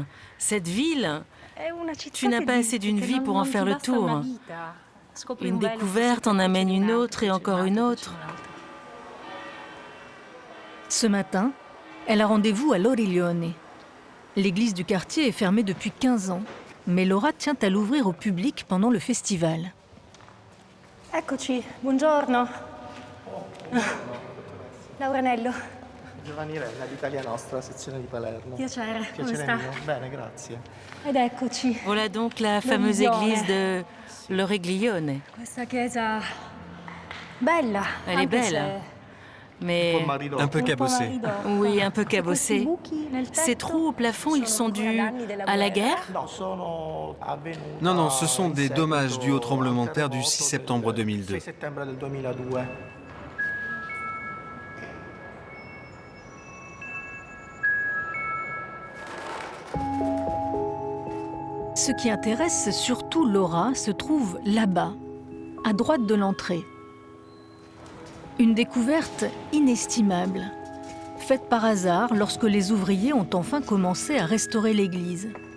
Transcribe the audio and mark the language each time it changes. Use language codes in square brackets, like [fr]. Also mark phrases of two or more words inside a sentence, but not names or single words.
[fr] Cette ville, tu n'as pas assez d'une vie pour en faire le tour. Une découverte en amène une autre et encore une autre. Ce matin, elle a rendez-vous à Loriglione. L'église du quartier est fermée depuis 15 ans, mais Laura tient à l'ouvrir au public pendant le festival. [it] Eccoci, buongiorno. Lauranello. Giovanni Rella, d'Italia Nostra, sezione di Palermo. Piacere, come Piacere sta? mio. Bene, grazie. Ed eccoci. [fr] Voilà donc la fameuse église de Loriglione. [it] Questa chiesa bella. [fr] Elle est [it] anche [fr] belle, mais Un peu cabossé. oui, un peu cabossée. Ces trous au plafond, ils sont dus à la guerre? Non, non, ce sont des dommages dus au tremblement de terre du 6 septembre 2002. [it] 6 settembre del 2002. [fr] Ce qui intéresse surtout Laura se trouve là-bas, à droite de l'entrée. Une découverte inestimable, faite par hasard lorsque les ouvriers ont enfin commencé à restaurer l'église.